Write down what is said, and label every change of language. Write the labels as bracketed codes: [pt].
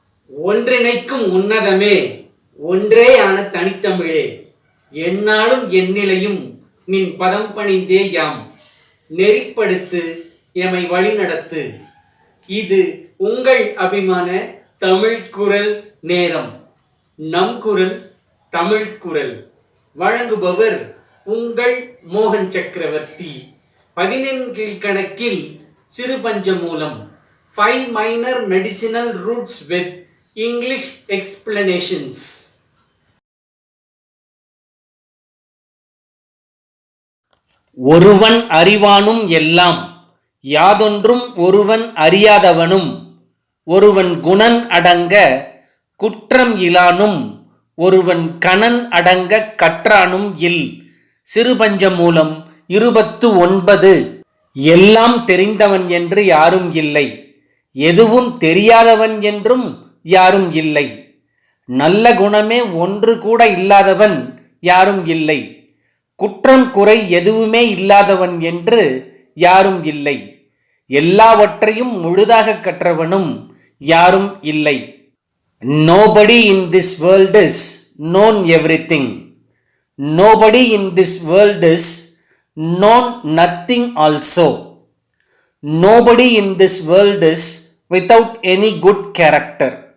[ta] ஒன்றிணைக்கும் உன்னதமே ஒன்றேயான தனித்தமிழே, எந்நாளும் எந்நிலையும் நின் பதம் பணிந்தே யாம் நெறிப்படுத்து எமை வழிநடத்து. இது உங்கள் அபிமான தமிழ் குரல் நேரம். நம் குரல் தமிழ் குரல். வழங்குபவர் உங்கள் மோகன் சக்கரவர்த்தி. 14 கீழ்கணக்கில் சிறு பஞ்சமூலம். [en] 5 minor medicinal roots with English explanations. [ta] ஒருவன் அறிவானும் எல்லாம் யாதொன்றும் ஒருவன் அறியாதவனும் ஒருவன் குணன் அடங்க குற்றம் இலானும் ஒருவன் கணன் அடங்க கற்றானும் இல். சிறுபஞ்சமூலம் 29. எல்லாம் தெரிந்தவன் என்று யாரும் இல்லை, எதுவும் தெரியாதவன் என்றும் யாரும் இல்லை. நல்ல குணமே ஒன்று கூட இல்லாதவன் யாரும் இல்லை, குற்றம் குறை எதுவுமே இல்லாதவன் என்று யாரும் இல்லை. எல்லாவற்றையும் முழுதாக கற்றவனும் யாரும் இல்லை. [en] Nobody in this world is known everything. Nobody in this world is known nothing also. Nobody in this world is without any good character.